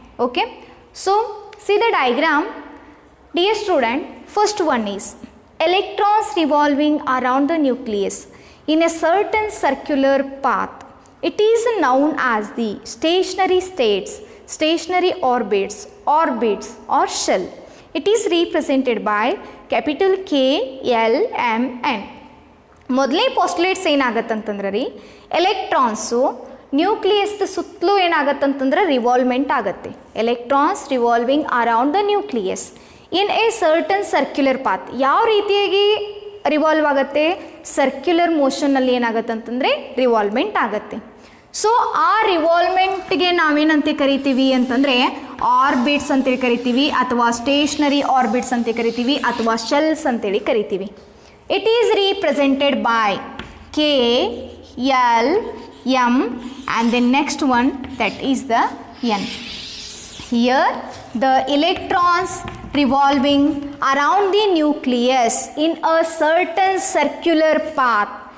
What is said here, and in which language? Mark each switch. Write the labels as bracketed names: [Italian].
[English] Okay, so see the diagram. Dear student, first one is electrons revolving around the nucleus in a certain circular path. It is known as the stationary states, stationary orbits or shell. It is represented by capital KLMN. [Kannada] ಮೊದಲೇ postulates ಏನಾಗತ್ತಂತಂದ್ರೆ ರೀ electrons nucleus ಸುತ್ತಲೂ ಏನಾಗತ್ತಂತಂದ್ರೆ ರಿವಾಲ್ವ್ಮೆಂಟ್ ಆಗುತ್ತೆ. [English] Electrons revolving around the nucleus in a certain circular path. [Kannada] ಯಾವ ರೀತಿಯಾಗಿ revolve ಆಗುತ್ತೆ? Circular ಮೋಷನ್ನಲ್ಲಿ ಏನಾಗುತ್ತೆ ಅಂತಂದರೆ ರಿವಾಲ್ವ್ಮೆಂಟ್ ಆಗುತ್ತೆ. ಸೊ ಆ ರಿವಾಲ್ವ್ಮೆಂಟ್ಗೆ ನಾವೇನಂತ ಕರಿತೀವಿ ಅಂತಂದರೆ ಆರ್ಬಿಟ್ಸ್ ಅಂತೇಳಿ ಕರಿತೀವಿ, ಅಥವಾ ಸ್ಟೇಷನರಿ ಆರ್ಬಿಟ್ಸ್ ಅಂತ ಕರಿತೀವಿ, ಅಥವಾ ಶೆಲ್ಸ್ ಅಂತೇಳಿ ಕರಿತೀವಿ. [English] It is represented by KL M and the next one that is the N. Here the electrons revolving around the nucleus in a certain circular path.